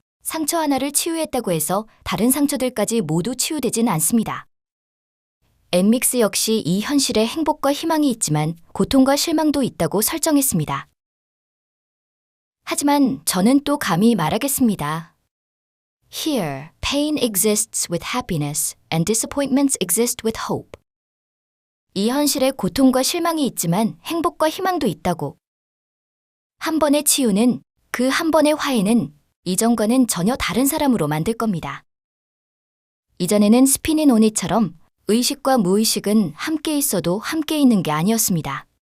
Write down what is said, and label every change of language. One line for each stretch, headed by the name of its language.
Korean: 상처 하나를 치유했다고 해서 다른 상처들까지 모두 치유되진 않습니다. 엠믹스 역시 이 현실에 행복과 희망이 있지만 고통과 실망도 있다고 설정했습니다. 하지만 저는 또 감히 말하겠습니다.
English: Here, pain exists with happiness and disappointments exist with hope.
Korean: 이 현실에 고통과 실망이 있지만 행복과 희망도 있다고. 한 번의 치유는, 그 한 번의 화해는 이전과는 전혀 다른 사람으로 만들 겁니다. 이전에는 스피닝 온잇처럼 의식과 무의식은 함께 있어도 함께 있는 게 아니었습니다.